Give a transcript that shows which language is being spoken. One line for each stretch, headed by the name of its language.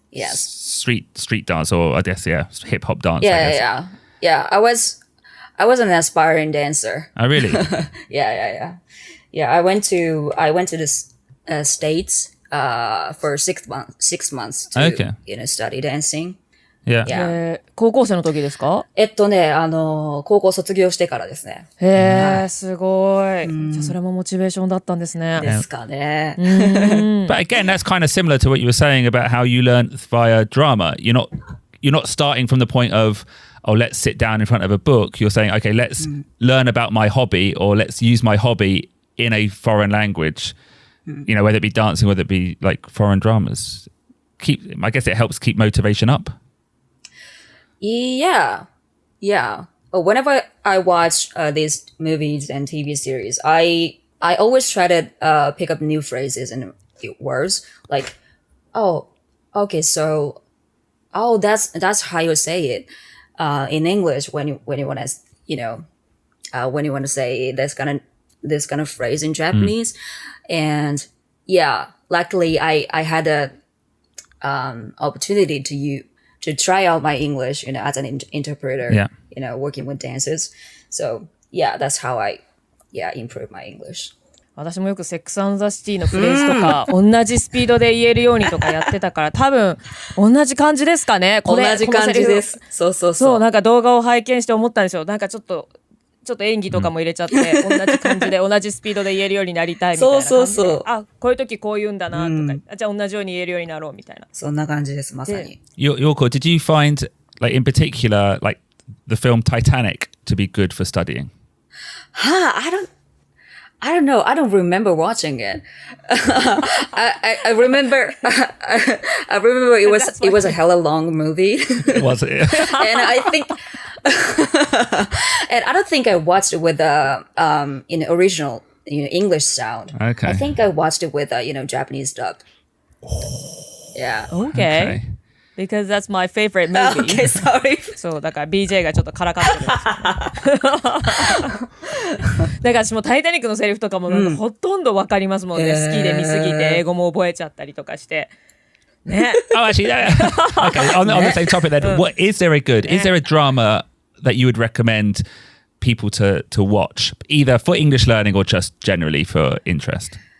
English: Street dance, or I guess, hip hop dance. Yeah. I was an aspiring dancer. Oh, really? Yeah. I went to the States for 6 months to you know, study dancing. Yeah.
Japanese: 高校生の時ですか？高校卒業してからですね。へえ、すごい。じゃあそれもモチベーションだったんですね。ですかね。
English: But again, that's kind of similar to what you were saying about how you learned via drama. You're not starting from the point of, oh, let's sit down in front of a book. You're saying, okay, let's learn about my hobby, or let's use my hobby in a foreign language. You know, whether it be dancing, whether it be like foreign dramas. I guess it helps keep motivation up. Yeah. Whenever I watch these movies and TV series, I always try to pick up new phrases and words. Like, oh, okay, so, oh, that's how you say it in English when you want to, you know, when you want to say this kind of phrase in Japanese. And yeah, luckily I had a opportunity to try out my English, you know, as an interpreter, you know, working with dancers. So yeah, that's how I improve my English.
Japanese: 私もよくセックス&ザ・シティのフレーズとか、同じスピードで言えるようにとかやってたから、多分同じ感じですかね。同じ感じです。そう。なんか動画を拝見して思ったんですよ。なんかちょっと演技とかも入れちゃって、同じ感じで同じスピードで言えるようになりたいみたいな感じで。そう。あ、こういう時こう言うんだなとか、じゃあ同じように言えるようになろうみたいな。そんな感じです、まさに。
English: Yoko, did you find, like, in particular, like, the film Titanic to be good for studying? I don't know. I don't remember watching it. I remember it was a hella long movie. Was it? And And I don't think I watched it with the original English sound. Okay. I think I watched it with Japanese dub. Yeah. Okay. Because that's my favorite movie. Okay, sorry.
Japanese: そうだから BJ がちょっとからかってるんですよ、ね、だから私もタイタニックのセリフとかもなんかほとんどわかりますもんね、好きで見すぎて英語も覚えちゃったりとかしてね。
English: Oh, actually, okay. On the same topic, then, what is there a good? Is there a drama that you would recommend people to watch, either for English learning or just generally for interest?